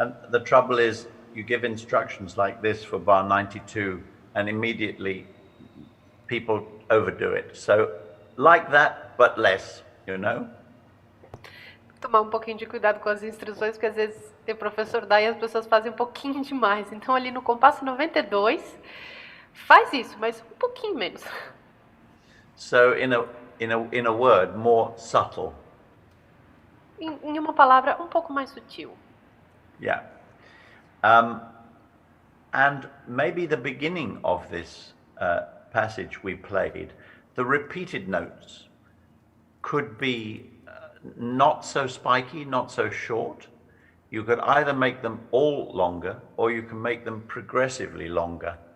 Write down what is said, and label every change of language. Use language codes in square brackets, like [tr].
[en] The trouble is, you give instructions like this for bar 92, and immediately people overdo it. So, like that, but less, you know? [pt] Tomar um pouquinho de cuidado com as instruções, porque às vezes o professor dá e as pessoas fazem um pouquinho demais. Então, ali no compasso 92, faz isso, mas um pouquinho menos. [en] So, in a word, more subtle. [pt] Em uma palavra, um pouco mais sutil. [en] Yeah. And maybe the beginning of this passage we played, the repeated notes could be not so spiky, not so short. You could either make them all longer or you can make them progressively longer.